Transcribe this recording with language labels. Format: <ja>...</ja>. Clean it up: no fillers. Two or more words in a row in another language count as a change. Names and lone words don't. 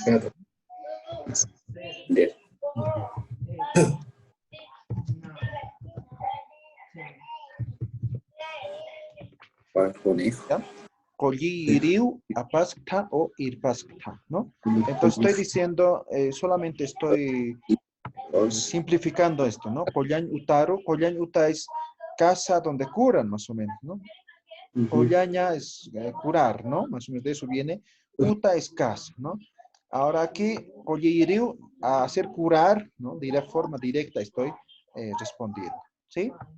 <es>¿Ya?</es> <ay>Kolliriu, apaskta o irpaskta, ¿no?</ay> <es>Entonces estoy diciendo, solamente estoy simplificando esto, ¿no?</es> <ay>Koyan utaru, koyan uta</ay> <es>es casa donde curan, más o menos, ¿no? Koyaña es curar, ¿no? Más o menos de eso viene. Uta es casa, ¿no? Ahora aquí, kolliriu, a hacer curar, ¿no? De la forma directa estoy respondiendo, ¿sí?</es>